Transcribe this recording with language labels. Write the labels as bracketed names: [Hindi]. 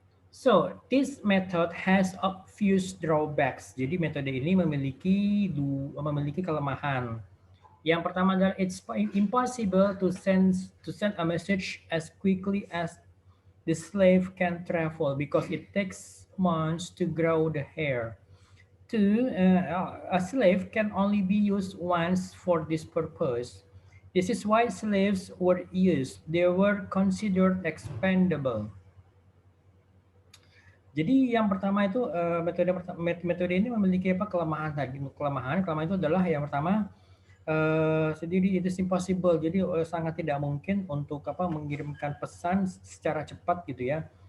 [English] So, this method has obvious drawbacks. [Indonesian] Jadi metode ini memiliki kelemahan. Yang pertama adalah [English] it's impossible to send a message as quickly as the slave can travel because it takes months to grow the hair. Two, a slave can only be used once for this purpose. This is why slaves were used. They were considered expendable. [Indonesian] Jadi yang pertama itu metode ini memiliki kelemahan tadi. Kelemahan itu adalah yang pertama sendiri itu impossible. Jadi sangat tidak mungkin untuk mengirimkan pesan secara cepat gitu ya.